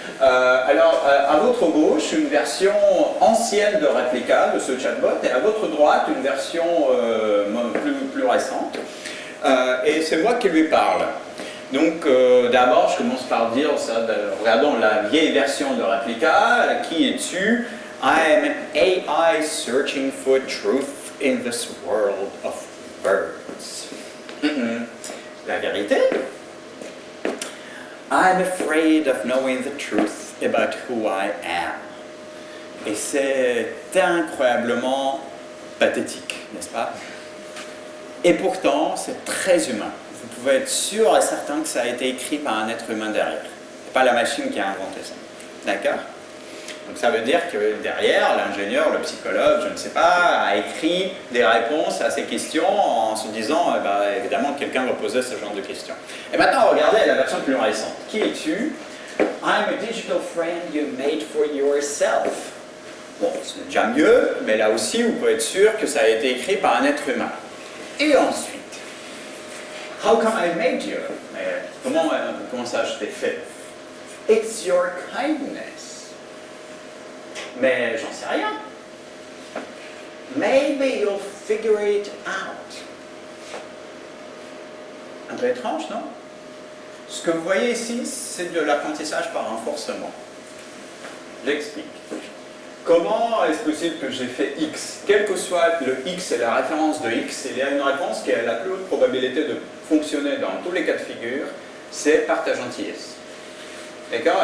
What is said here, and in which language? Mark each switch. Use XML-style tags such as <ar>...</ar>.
<fr>Alors, à votre gauche, une version ancienne de Replica, de ce chatbot, et à votre droite, une version plus récente. Et c'est moi qui lui parle. Donc, d'abord, je commence par dire, regardons la vieille version de Replica, qui est dessus.</fr> <en>I am an AI searching for truth in this world of birds.</en> <fr>La vérité?</fr> <en>I'm afraid of knowing the truth about who I am.</en> <fr>Et c'est incroyablement pathétique, n'est-ce pas? Et pourtant, c'est très humain. Vous pouvez être sûr et certain que ça a été écrit par un être humain derrière. C'est pas la machine qui a inventé ça. D'accord? Donc ça veut dire que derrière, l'ingénieur, le psychologue, je ne sais pas, a écrit des réponses à ces questions en se disant, évidemment, quelqu'un va poser ce genre de questions. Et maintenant, regardez la version plus récente. Qui est dessus?</fr> <en>I'm a digital friend you made for yourself.</en> <fr>Bon, c'est déjà mieux, mais là aussi, vous pouvez être sûr que ça a été écrit par un être humain. Et ensuite,</fr> <en>how come I made you?</en> <fr>Comment ça je t'ai fait?</fr> <en>It's your kindness.</en> <fr>Mais j'en sais rien.</fr> <en>Maybe you'll figure it out.</en> <fr>Un peu étrange, non? Ce que vous voyez ici, c'est de l'apprentissage par renforcement. J'explique. Comment est-ce possible que j'ai fait X? Quel que soit le X et la référence de X, il y a une réponse qui a la plus haute probabilité de fonctionner dans tous les cas de figure, c'est par ta gentillesse. D'accord?</fr>